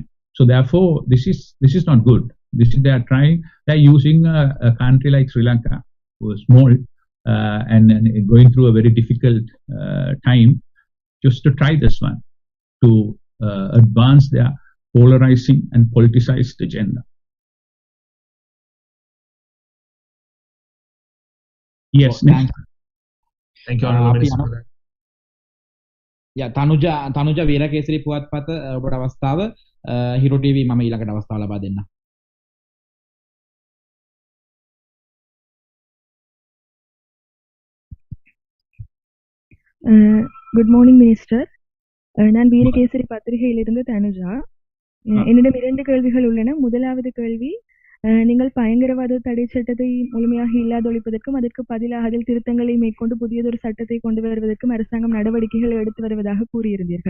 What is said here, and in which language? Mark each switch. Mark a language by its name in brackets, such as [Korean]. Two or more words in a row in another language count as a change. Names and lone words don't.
[English] So therefore, this is not good. They're using a country like Sri Lanka, who is small and going through a very difficult time, just to try this one, to advance their polarizing and politicized agenda. Yes, next. Thank you, Honorable Minister, for that. [Sinhala] තනුජ වීරකේසරි පුවත්පත ඔබට අවස්ථාව හිරු ටීවී මම ඊළඟට අවස්ථාව ලබා දෙන්න. [English] Good morning Minister. [Tamil] நான் வீரகேசரி பத்திரிகையிலிருந்து தனுஜா. என்னிடம் 2 கேள்விகள் உள்ளன. முதலாவது கேள்வி, நீங்கள் பயங்கரவாத தடை சட்டத்தை முழுமையாக இல்லாதொழிப்பதற்கும் அதற்கு பதிலாக அதில் திருத்தங்களை மேற்கொண்டு புதியதொரு சட்டத்தை கொண்டு வருவதற்கும் அரசாங்கம் நடவடிக்கைகள் எடுத்து வருவதாக கூறியிருந்தீர்கள்.